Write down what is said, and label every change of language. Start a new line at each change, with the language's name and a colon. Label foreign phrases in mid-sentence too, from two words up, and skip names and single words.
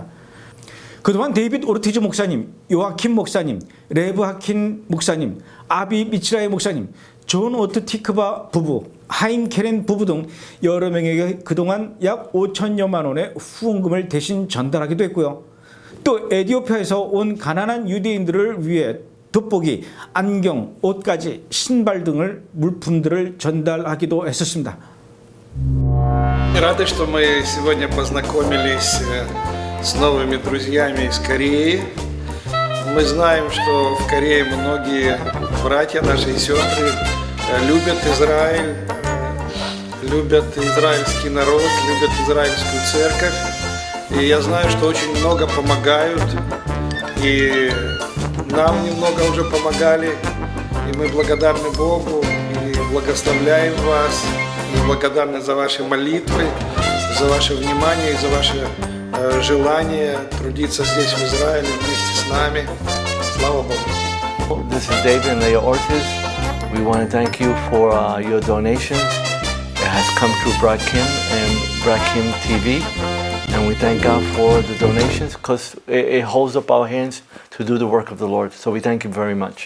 Korean: 그동안 데이빗 오르티즈 목사님, 요아킴 목사님, 레브 하킨 목사님, 아비 미츠라의 목사님, 존 오트 티크바 부부, 하임 케렌 부부 등 여러 명에게 그동안 약 5천여만 원의 후원금을 대신 전달하기도 했고요. 또 에티오피아에서 온 가난한 유대인들을 위해 돋보기, 안경, 옷까지 신발 등을 물품들을 전달하기도 했었습니다.
Russian: Рады, что мы сегодня познакомились с новыми друзьями из Кореи. Мы знаем, что в Корее многие братья, наши и сестры любят Израиль, любят израильский народ, любят израильскую церковь. И я знаю, что очень много помогают, и нам немного уже помогали, и мы благодарны Богу, и благословляем вас, и благодарны за ваши молитвы, за ваше внимание и за ваше желание трудиться здесь, в Израиле, вместе с нами. Слава Богу!
English: This is David and Leah Ortiz. We want to thank you for your donations. It has come through Brad Kim and Brad Kim TV. And we thank God for the donations because it holds up our hands to do the work of the Lord. So we thank you very much.